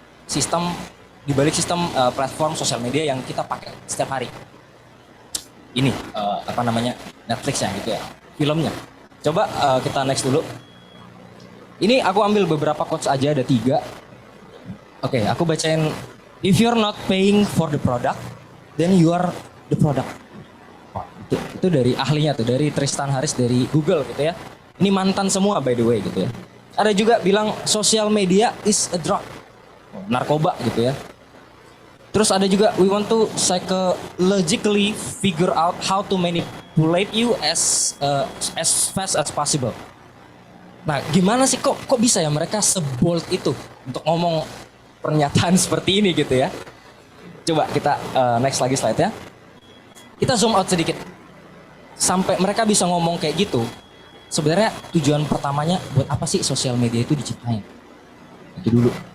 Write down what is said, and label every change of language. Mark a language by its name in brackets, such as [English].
[Indonesian] Sistem di balik sistem platform sosial media yang kita pakai setiap hari. ini apa namanya Netflix ya gitu ya, filmnya. Coba kita next dulu. Ini aku ambil beberapa quotes aja, ada 3. Oke, aku bacain. [English] If you're not paying for the product, then you are the product. [Indonesian] Wah, itu dari ahlinya tuh, dari Tristan Harris dari Google gitu ya. Ini mantan semua by the way gitu ya. Ada juga bilang social media is a drug, narkoba gitu ya. [English] Terus ada juga we want to psychologically figure out how to manipulate you as fast as possible. [Indonesian] Nah, gimana sih kok bisa ya mereka sebold itu untuk ngomong pernyataan seperti ini gitu ya. Coba kita next lagi slide ya. Kita zoom out sedikit. Sampai mereka bisa ngomong kayak gitu. Sebenarnya tujuan pertamanya buat apa sih sosial media itu diciptain? Itu dulu.